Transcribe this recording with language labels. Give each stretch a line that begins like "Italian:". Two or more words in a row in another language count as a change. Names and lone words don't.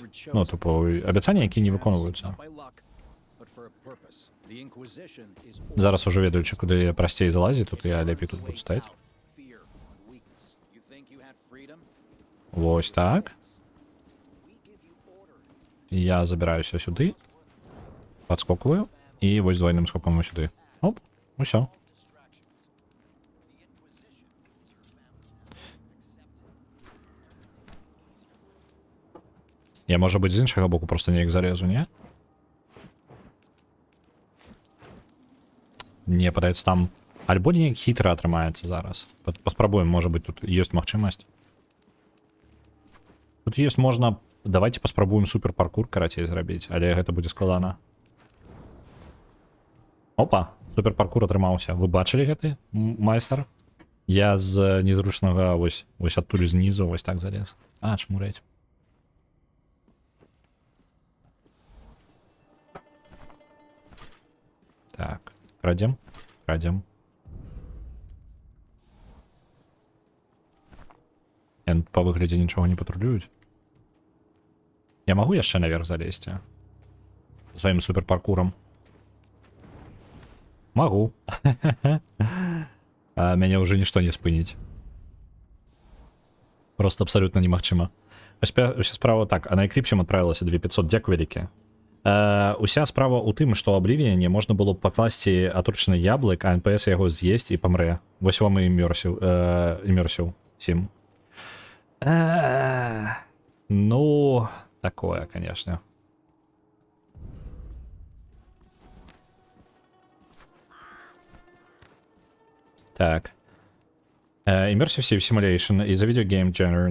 Belarusian: Ну, тыпу, абяцанні, якія не выконваюцца. Зараз ужо ведаючы, куды прасцей залазіць, тут я лепей тут буду стаяць. Вось так. Я забіраюся сюды. Падскокваю. І вось двойным скоком сюди. Оп, усё. Я,
Ukrainian: може бути,
Belarusian: з іншого боку просто неяк зарезу, ні? Не, падаецца там... Альбо неяк хитро атрымаецца зараз. Паспрабуем,
Ukrainian: може бути,
Belarusian: тут ёсць магчымасць. Тут ёсць можна... Давайте паспрабуем супер паркур, карацей, зрабіць, але гэта будзе складана. Опа, супер паркур атрымаўся. Вы бачылі гэты майстар? Я з незручнага вось адтуль знізу вось так залез. А, чмурэць. Так, крадзем, крадзем. Па выглядзе нічога не патрулююць. Я магу яшчэ наверх залезці? Сваім супер паркурам. Могу.
Russian: А меня уже ничто не спыніць.
Belarusian: Просто абсолютно немагчыма. Уся справа так, а на Экліпсім отправилася 2500, дзякуй вялікі. Уся справа у тым, што Абливіяне можна было б пакласці атручаны яблык, а НПС яго з'есць і памрэ. Вось вам і імерсіў 7. Ну, такое, конечно. Так.
English: Immersive Simulation is a video game genre.